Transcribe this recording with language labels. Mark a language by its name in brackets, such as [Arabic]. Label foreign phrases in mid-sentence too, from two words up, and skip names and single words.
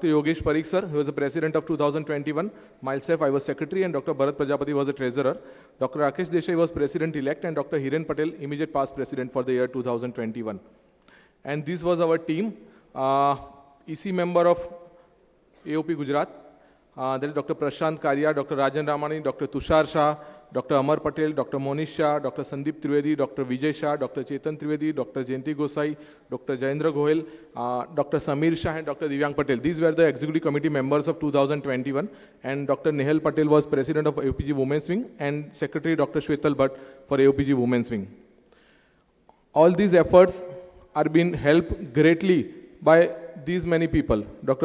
[English] Yogesh Parikh sir, who was the president of 2021, myself, I was secretary, and Dr. Bharat Prajapati was the treasurer. Dr. Rakesh Desai was president-elect, and Dr. Hiren Patel, immediate past president for the year 2021. And this was our team. EC member of AOP Gujarat, that is Dr. Prashant Karia, Dr. Rajan Ramani, Dr. Tushar Shah, Dr. Amar Patel, Dr. Monish Shah, Dr. Sandeep Trivedi, Dr. Vijay Shah, Dr. Chetan Trivedi, Dr. Jayanti Gosai, Dr. Jayendra Gohel, Dr. Samir Shah, and Dr. Divyang Patel. These were the executive committee members of 2021, and Dr. Nehal Patel was president of AOPG Women's Wing and secretary Dr. Shwetal Bhatt for AOPG Women's Wing. All these efforts are being helped greatly by these many people: Dr.